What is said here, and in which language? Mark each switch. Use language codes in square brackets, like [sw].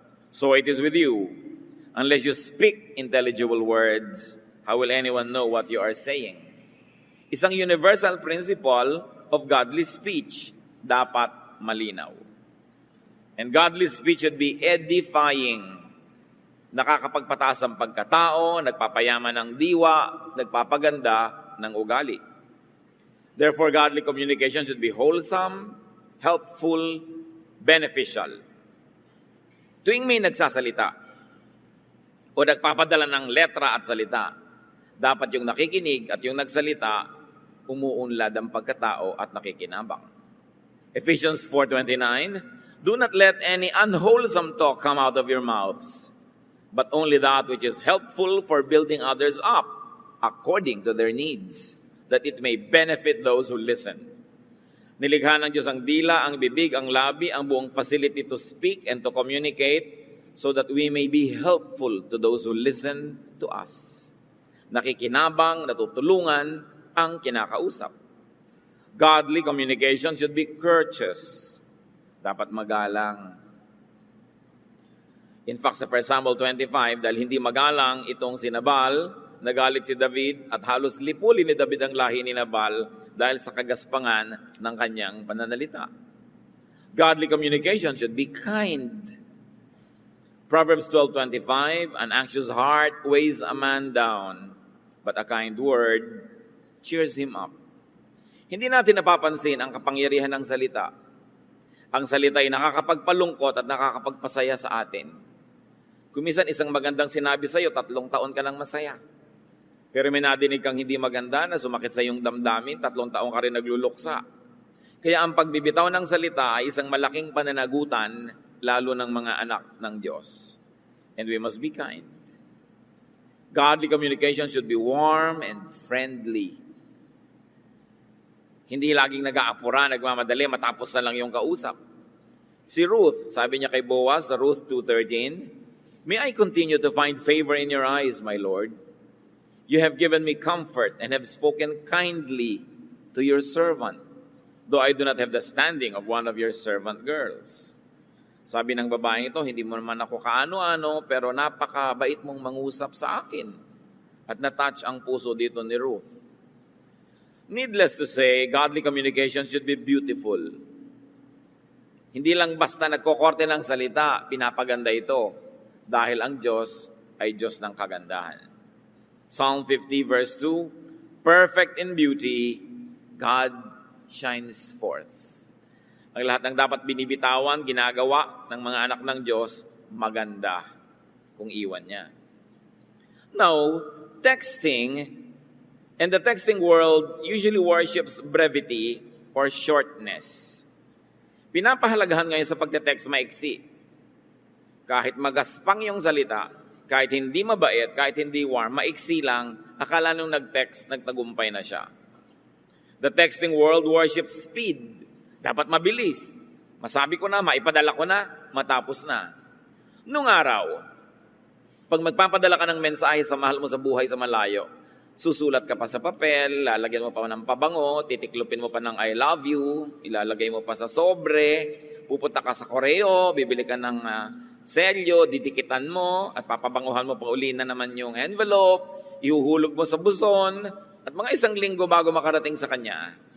[en] So it is with you. Unless you speak intelligible words, how will anyone know what you are saying? [tl] Isang [en] universal principle of godly speech, [tl] dapat malinaw. [en] And godly speech should be edifying. [tl] Nakakapagpataas ang pagkatao, nagpapayaman ng diwa, nagpapaganda ng ugali. [en] Therefore, godly communication should be wholesome, helpful, beneficial. [tl] Tuwing may nagsasalita o nagpapadala ng letra at salita, dapat yung nakikinig at yung nagsalita, umuunlad ang pagkatao at nakikinabang. [en] Ephesians 4:29, do not let any unwholesome talk come out of your mouths, but only that which is helpful for building others up according to their needs, that it may benefit those who listen. [tl] Nilikha ng Diyos ang dila, ang bibig, ang labi, ang buong [en] facility to speak and to communicate so that we may be helpful to those who listen to us. [tl] Nakikinabang, natutulungan ang kinakausap. [en] Godly communication should be courteous. [tl] Dapat magalang. In fact, sa 1 Samuel 25, dahil hindi magalang itong si Nabal, nagalit si David at halos lipulin ni David ang lahi ni Nabal dahil sa kagaspangan ng kanyang pananalita. [en] Godly communication should be kind. Proverbs 12:25, an anxious heart weighs a man down, but a kind word cheers him up. [tl] Hindi natin napapansin ang kapangyarihan ng salita. Ang salita ay nakakapagpalungkot at nakakapagpasaya sa atin. Kumisan isang magandang sinabi sa iyo, 3 taon ka nang masaya. Pero may nadinig kang hindi maganda na sumakit sa iyong damdamin, 3 taon ka rin nagluluksa. Kaya ang pagbibitaw ng salita ay isang malaking pananagutan, lalo ng mga anak ng Diyos. [en] And we must be kind. Godly communication should be warm and friendly. [tl] Hindi laging nag-aapura, nagmamadali, matapos na lang yung kausap. Si Ruth, sabi niya kay Boaz sa Ruth [en] 2:13, may I continue to find favor in your eyes, my Lord? You have given me comfort and have spoken kindly to your servant, though I do not have the standing of one of your servant girls. [tl] Sabi ng babaeng ito, hindi mo naman ako kaano-ano, pero napakabait mong mangusap sa akin. At na-touch ang puso dito ni Ruth. [en] Needless to say, godly communication should be beautiful. [tl] Hindi lang basta nagkokorte ng salita, pinapaganda ito. Dahil ang Diyos ay Diyos ng kagandahan. Psalm 50 verse 2, [en] perfect in beauty, God shines forth. [tl] Ang lahat ng dapat binibitawan, ginagawa ng mga anak ng Diyos, maganda kung iwan niya. [en] Now, texting, and the texting world usually worships brevity or shortness. [tl] Pinapahalagahan ngayon sa pagte-text maiksi. Kahit magaspang yung salita, kahit hindi mabait, kahit hindi warm, maiksi lang, akala nung nag-text, nagtagumpay na siya. [en] The texting world worships speed. [tl] Dapat mabilis. Masabi ko na, maipadala ko na, matapos na. Nung araw, pag magpapadala ka ng mensahe sa mahal mo sa buhay sa malayo, susulat ka pa sa papel, lalagyan mo pa ng pabango, titiklupin mo pa ng [en] I love you, [tl] ilalagay mo pa sa sobre, pupunta ka sa koreo, bibili ka ng selyo, didikitan mo, at papabanguhan mo pa uli na naman yung envelope, ihuhulog mo sa buson, at mga 1 linggo bago makarating sa kanya.